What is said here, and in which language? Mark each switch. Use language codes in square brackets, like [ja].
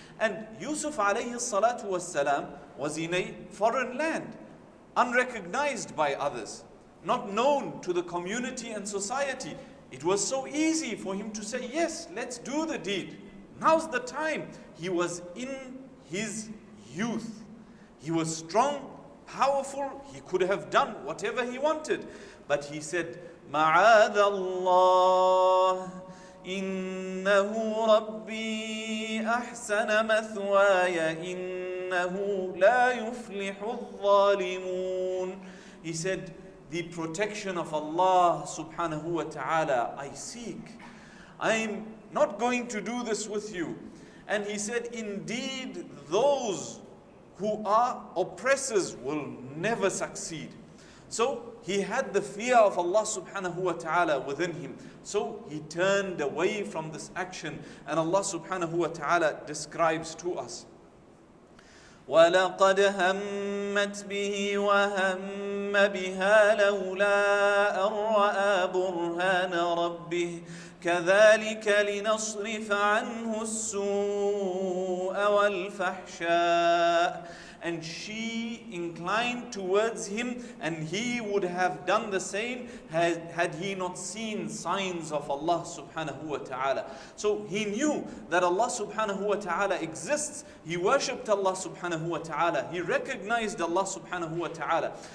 [en] And Yusuf alayhi salatu was salam was in a foreign land, unrecognized by others, not known to the community and society. It was so easy for him to say, yes, let's do the deed. Now's the time. He was in his youth. He was strong, powerful. He could have done whatever he wanted. But he said, [ar] مَعَاذَ اللَّهِ إِنَّهُ رَبِّي أَحْسَنَ مَثْوَايَ إِنَّهُ لَا يُفْلِحُ الظَّالِمُونَ. [en] He said, the protection of Allah subhanahu wa ta'ala I seek. I'm not going to do this with you. And he said, indeed, those who are oppressors will never succeed. So he had the fear of Allah subhanahu wa ta'ala within him. So he turned away from this action. And Allah subhanahu wa ta'ala describes to us, [ar] وَلَقَدْ هَمَّتْ بِهِ وَهَمَّ بِهَا لَوْلَا أَن رَّأَىٰ بُرْهَانَ رَبِّهِ كَذَلِكَ لِنَصْرِفَ عَنْهُ السُّوءَ والفحشاء. [en] And she inclined towards him, and he would have done the same had he not seen signs of Allah subhanahu wa ta'ala. So he knew that Allah subhanahu wa ta'ala exists. He worshipped Allah subhanahu wa ta'ala. He recognized Allah subhanahu wa ta'ala.